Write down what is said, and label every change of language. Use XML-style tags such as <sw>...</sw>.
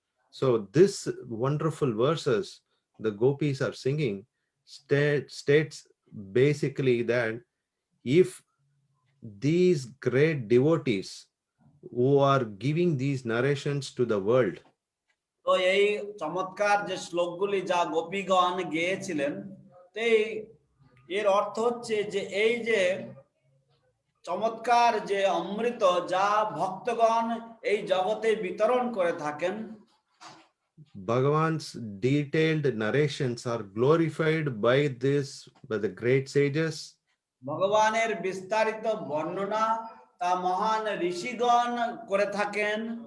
<en>So this wonderful verses the gopis are singing states basically that if these great devotees who are giving these narrations to the world,</en> <bn>তো এই চমৎকার যে শ্লোকগুলি যা গোপীগণ গেয়েছিলেন, তো এর অর্থ হচ্ছে যে এই যে চমৎকার যে অমৃত যা ভক্তগণ এই জগতে বিতরণ করে থাকেন,</bn> <en>Bhagavan's detailed narrations are glorified by the great sages.</en> <bn>ভগবানের বিস্তারিত বর্ণনা তা মহান ঋষিগণ করে থাকেন,</bn>